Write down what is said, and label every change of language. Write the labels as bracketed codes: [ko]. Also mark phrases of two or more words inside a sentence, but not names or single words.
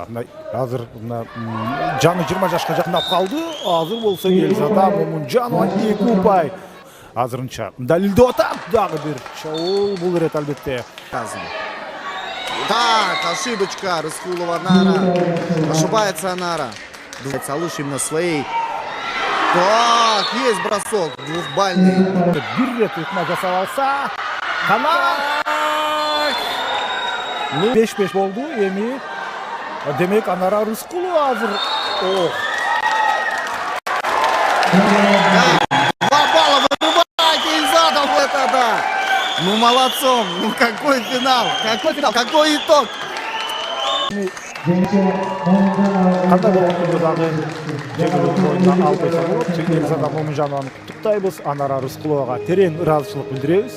[ky] Азыр жаны 20 жашка жакындап калды. Азыр болсо Эльзада Момунжанова 2 упай. Азырынча далилдеп атат. Дагы бир шоу бул ирет албетте. [ru] Так, ошибочка. Рыскулова Анара. Ошибается Анара. Алыш именно своей. Так, есть бросок. Двухбальный. [ky] Бир рет ыкма жасап алса. Канат. 5-5 болду. Эми демек Анара Рыскулова азыр. [ru] Два балла вырывает Эльзада. Вот это. Ну молодцом. Ну какой финал. Какой финал. Какой итог. [ky] Кандай болгондо дагы жеңилүү ойунда алып койсо болот. Эльзада Момунжанованы куттуктайбыз. Анара Рыскуловага терең ыраазычылык билдиребиз.